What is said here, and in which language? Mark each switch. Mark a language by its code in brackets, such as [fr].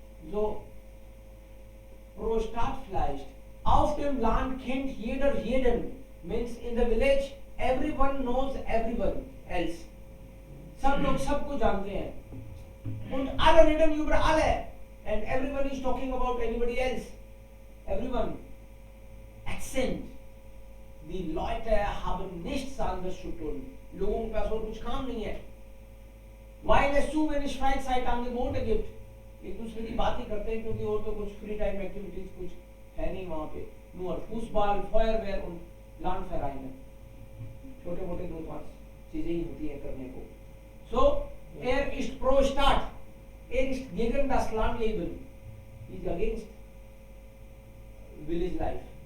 [de] So, pro Stadt vielleicht. Auf dem Land kennt jeder jeden. [en] Means in the village, everyone knows everyone else. [hi] सब लोग सबको जानते हैं. [de] Und alle reden über alle. [en] And everyone is talking about anybody else. Everyone. Accent. [de] Die Leute haben nichts anderes zu tun. [hi] लोगों के पास और कुछ काम नहीं है. [de] Weil es zu wenig Freizeitangebote gibt. [hi] एक दूसरे की बात ही करते हैं क्योंकि और तो कुछ फ्री टाइम एक्टिविटीज कुछ है नहीं वहाँ पे. [de] Nur Fußball, Feuerwehr und Landvereine. [hi] छोटे मोटे दो पांच चीजें ही होती है करने को. [de] So, ist pro Stadt. Ist gegen das Landleben. [en] Is against village life.